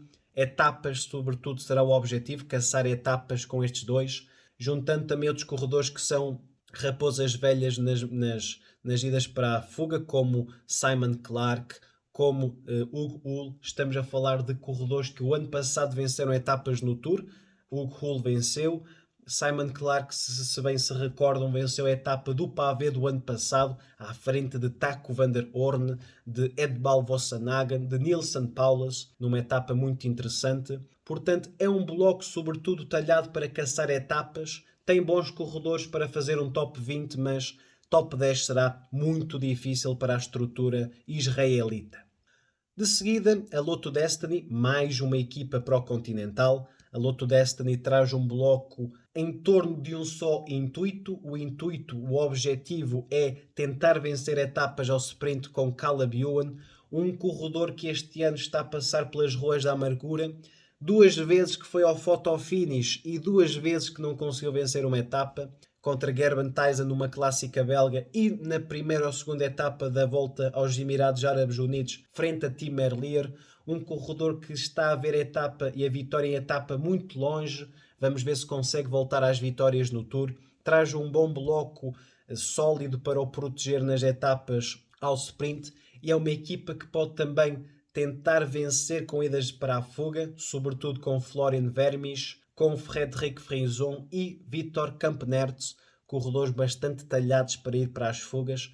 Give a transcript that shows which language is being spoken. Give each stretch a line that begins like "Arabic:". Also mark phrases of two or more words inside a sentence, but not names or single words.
Portuguese: Etapas, sobretudo, será o objetivo, caçar etapas com estes dois, juntando também outros corredores que são raposas velhas nas idas para a fuga, como Simon Clarke, como Hugo Hull. Estamos a falar de corredores que o ano passado venceram etapas no Tour. Hugo Hull venceu. Simon Clarke, se bem se recordam, venceu a etapa do Pavé do ano passado, à frente de Taco van der Hoorn, de Edbal Vossanagen, de Nilsen Paulus, numa etapa muito interessante. Portanto, é um bloco sobretudo talhado para caçar etapas, tem bons corredores para fazer um top 20, mas top 10 será muito difícil para a estrutura israelita. De seguida, a Lotto Destiny, mais uma equipa pró-continental. A Lotto Destiny traz um bloco em torno de um só intuito. O objetivo é tentar vencer etapas ao sprint com Caleb Ewan, um corredor que este ano está a passar pelas ruas da amargura. 2 vezes que foi ao
English: photo finish
Portuguese: e 2 vezes que não conseguiu vencer uma etapa, contra Gerben Tyson numa clássica belga e na primeira ou segunda etapa da volta aos Emirados Árabes Unidos frente a Tim Merlier, um corredor que está a ver a etapa e a vitória em etapa muito longe. Vamos ver se consegue voltar às vitórias no Tour. Traz um bom bloco sólido para o proteger nas etapas ao sprint e é uma equipa que pode também tentar vencer com idas para a fuga, sobretudo com Florian Vermes, com Frederic Frison e Victor Kampenaerts, corredores bastante talhados para ir para as fugas.